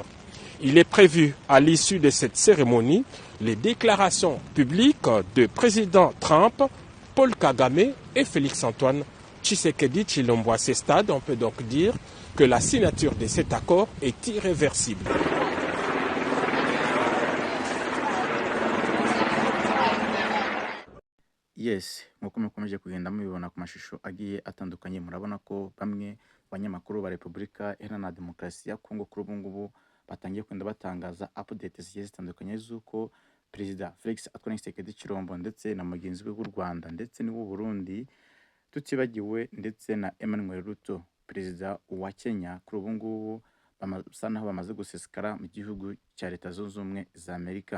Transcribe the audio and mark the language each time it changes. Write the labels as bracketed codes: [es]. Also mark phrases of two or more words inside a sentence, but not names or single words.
[fr] Il est prévu, à l'issue de cette cérémonie, les déclarations publiques de président Trump, Paul Kagame et Félix-Antoine Tshisekedi Tshilombo. À ce stade, on peut donc dire que la signature de cet accord est irréversible. [rw] Yes, nk'uko mukomeje kugenda mubibona ku mashusho agiye atandukanye, murabona ko bamwe banyamakuru ba Repubulika Iharanira Demokarasi ya Kongo kuri ubu ngubu batangiye kugenda batangaza updates zigiye zitandukanye z'uko Perezida Felix Antoine Tshisekedi Tshilombo ndetse na mugenzi we w'u Rwanda ndetse n'uw'u Burundi, tutibagiwe ndetse na Emmanuel Ruto, Perezida wa Kenya, kuri ubu ngubu basa naho bamaze gusesekara mu gihugu cya Leta Zunze Ubumwe za Amerika.